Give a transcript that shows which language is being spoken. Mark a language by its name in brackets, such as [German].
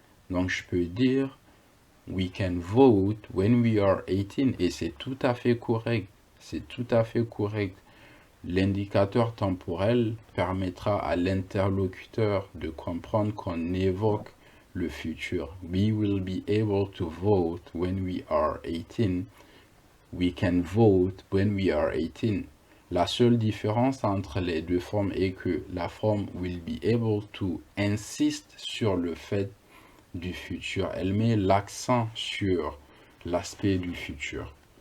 [French] Donc je peux dire [English] we can vote when we are 18 [French] et c'est tout à fait correct. C'est tout à fait correct. L'indicateur temporel permettra à l'interlocuteur de comprendre qu'on évoque le futur. [English] We will be able to vote when we are 18. We can vote when we are 18. [French] La seule différence entre les deux formes est que la forme [English] will be able to [French] insiste sur le fait du futur. Elle met l'accent sur l'aspect du futur.